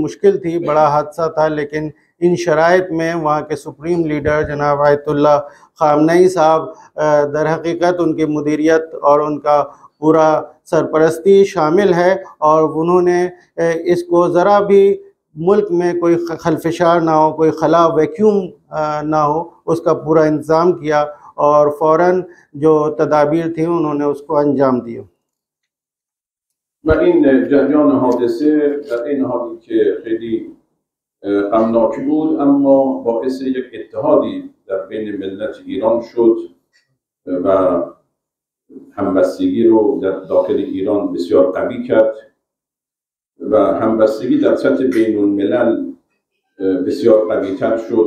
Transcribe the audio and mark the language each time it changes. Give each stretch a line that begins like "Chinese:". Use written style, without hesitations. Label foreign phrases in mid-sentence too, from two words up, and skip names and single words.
Urdu: مشکل تھی، بڑا حادثہ تھا، لیکن ان شرائط میں وہاں کے
English: supreme leader
Urdu: جناب آیت اللہ خامنہ ای صاحب در حقیقت ان کی مدیریت اور ان کا پورا سرپرستی شامل ہے اور انہوں نے اس کو ذرا بھی ملک میں کوئی خلفشار نہ ہو، کوئی خلا ویکیوم نہ ہو، اس کا پورا انتظام کیا اور فوراً جو تدابیر تھی انہوں نے اس کو انجام دیا.
Persian: و این جریان حادثه در این حالی که خیلی غمناک بود اما باعث یک اتحادی در بین ملت ایران شد و همبستگی رو در داخل ایران بسیار قوی کرد و همبستگی در سطح بین الملل بسیار قوی تر شد،